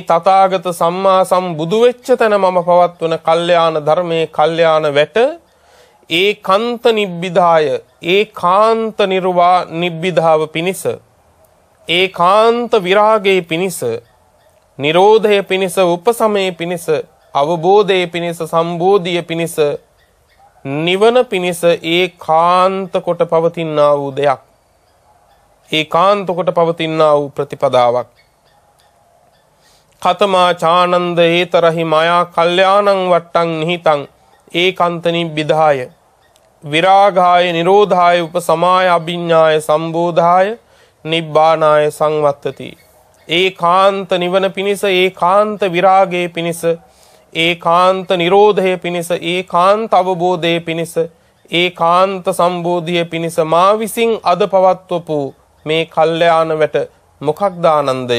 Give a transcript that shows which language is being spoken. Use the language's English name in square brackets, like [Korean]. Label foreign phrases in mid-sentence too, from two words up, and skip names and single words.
[Sinhala] තථාගත සම්මා සම්බුදු වෙච්ච තැන මම පවත්වන කල්යාණ ධර්මයේ කල්යාණ වැට ඒකාන්ත නිබ්බිදාය ඒකාන්ත නිබ්බිදාව පිණිස ඒකාන්ත විරාගයේ පිණිස නිරෝධය පිණිස උපසමයේ පිණිස අවබෝධයේ පිණිස සම්බෝධිය පිණිස නිවන පිණිස ඒකාන්ත කොට පවතිනා වූ දෙයක්. ඒකාන්ත කොට පවතිනා වූ ප්‍රතිපදාවක්. [Pali] කතමා චානන්ද ඒතරහි මයා කල්යාණං වට්ටං නිහිතං ඒකාන්ත නිබ්බිදාය විරාගාය නිරෝධාය උපසමාය අභිඤ්ඤාය සම්බෝධාය නිබ්බානාය සංවත්තති. [Sinhala] ඒකාන්ත නිවන පිණිස, ඒකාන්ත විරාගයේ පිණිස, ඒකාන්ත නිරෝධයේ පිණිස, ඒකාන්ත අවබෝධයේ පිණිස, ඒකාන්ත සම්බෝධිය පිණිස මා විසින් අද පවත්වපු මේ කල්යාණ වැට මොකක්ද ආනන්දය?